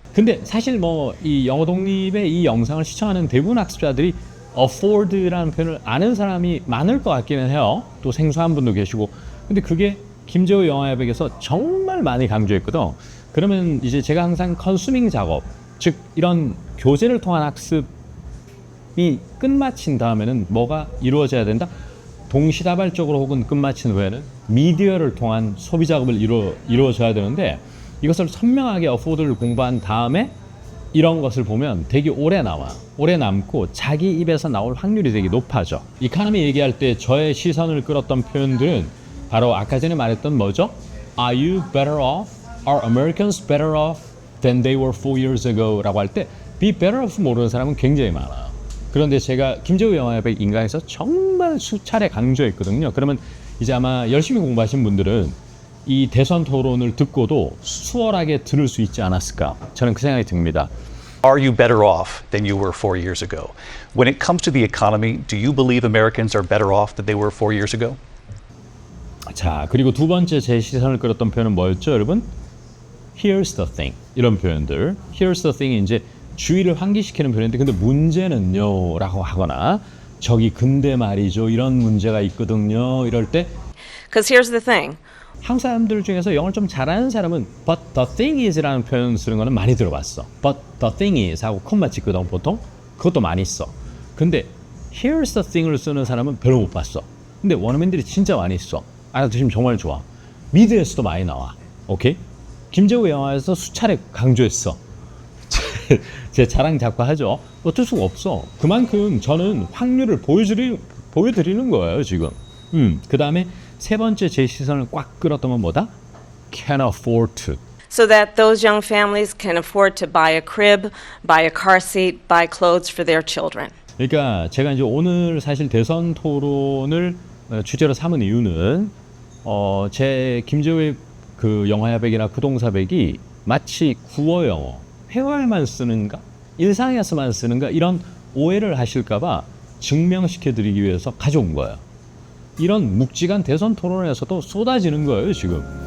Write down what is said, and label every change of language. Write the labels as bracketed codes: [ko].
[ko] 근데 사실 뭐 이 영어 독립의 이 영상을 시청하는 대부분 학습자들이 afford라는 표현을 아는 사람이 많을 것 같기는 해요. 또 생소한 분도 계시고. 근데 그게 김재호 영어협에게서 정말 많이 강조했거든. 그러면 이제 제가 항상 컨수밍 작업, 즉 이런 교재를 통한 학습 이 끝마친 다음에는 뭐가 이루어져야 된다? 동시다발적으로 혹은 끝마친 후에는 미디어를 통한 소비 작업을 이루어져야 되는데 이것을 선명하게 어포드를 공부한 다음에 이런 것을 보면 되게 오래 나와. 오래 남고 자기 입에서 나올 확률이 되게 높아져. 이카노미 얘기할 때 저의 시선을 끌었던 표현들은 바로 아까 전에 말했던 뭐죠? [en] Are you better off? Are Americans better off than they were 4 years ago? [ko] 라고 할 때 [en] be better off [ko] 모르는 사람은 굉장히 많아요. 그런데 제가 김재우 영화협의 인강에서 정말 수차례 강조했거든요. 그러면 이제 아마 열심히 공부하신 분들은 이 대선 토론을 듣고도 수월하게 들을 수 있지 않았을까 저는 그 생각이 듭니다. [en] Are you better off than you were 4 years ago? When it comes to the economy, do you believe Americans are better off than they were 4 years ago? [ko] 자, 그리고 두 번째 제 시선을 끌었던 표현은 뭐였죠, 여러분? [en] Here's the thing 이런 표현들. Here's the thing [ko] 이 이제 주의를 환기시키는 표현인데 근데 문제는요 라고 하거나 저기 근데 말이죠 이런 문제가 있거든요 이럴 때 [en] Because here's the thing. [ko] 한국 사람들 중에서 영어를 좀 잘하는 사람은 [en] but the thing is [ko] 라는 표현 쓰는 거는 많이 들어봤어. [en] but the thing is [ko] 하고 콤마 찍거든 보통. 그것도 많이 써. 근데 [en] here's the thing [ko] 을 쓰는 사람은 별로 못 봤어. 근데 원어민들이 진짜 많이 써. 알아두시면 정말 좋아. 미드에서도 많이 나와. 오케이? 김재호 영화에서 수차례 강조했어. 제 자랑 자꾸 하죠. 어쩔 수가 없어. 그만큼 저는 확률을 보여드리는 거예요 지금. 그 다음에 세 번째 제 시선을 꽉 끌었던 건 뭐다? [en] Can afford to. So that those young families can afford to buy a crib, buy a car seat, buy clothes for their children. [ko] 그러니까 제가 이제 오늘 사실 대선 토론을 주제로 삼은 이유는 제 김재호의 그 영화야백이나 구동사백이 마치 구어 영어, 회화에만 쓰는가? 일상에서만 쓰는가? 이런 오해를 하실까봐 증명시켜드리기 위해서 가져온 거예요. 이런 묵직한 대선 토론에서도 쏟아지는 거예요, 지금.